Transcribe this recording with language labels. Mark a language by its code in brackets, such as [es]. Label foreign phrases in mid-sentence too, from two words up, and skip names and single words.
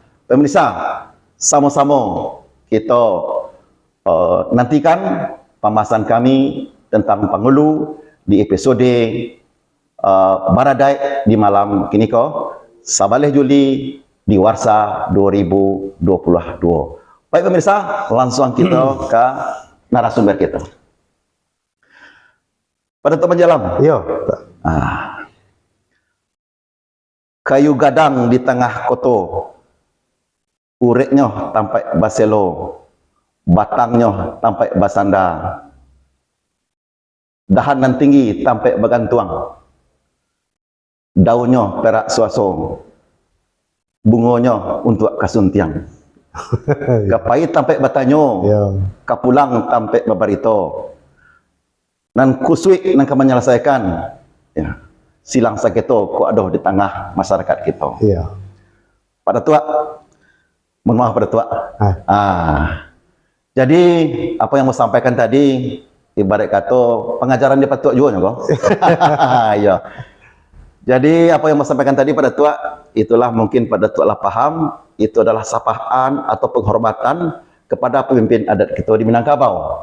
[id] Pemirsa, sama-sama kita nantikan pembahasan kami tentang pangulu di episode Baradai di [min] malam kini Sabaleh Juli [id] di Warsa 2022. Baik pemirsa, langsung kita ke narasumber kita. Pada Tua Panji Alam. Iya. [min] Kayu gadang di tengah koto, ureknya tampai baselo, batangnya tampai basanda, dahanan tinggi tampai bagantuang, daunnya perak suaso, bungonya untuk kasuntiang, kapai tampai batanyo, Iya. kapulang tampai babarito, nan kusui nan menyelesaikan ya, silang saketo ko adoh [id] di tengah masyarakat kita. Iya. Pada Tua, mohon maaf pada Tua. Jadi apa yang mau sampaikan tadi ibarat kata pengajaran di Pada Tua juga kok. Iya. Jadi apa yang mau sampaikan tadi pada Tua, itulah mungkin pada Tua lah paham, itu adalah sapaan atau penghormatan kepada pemimpin adat kita di Minangkabau.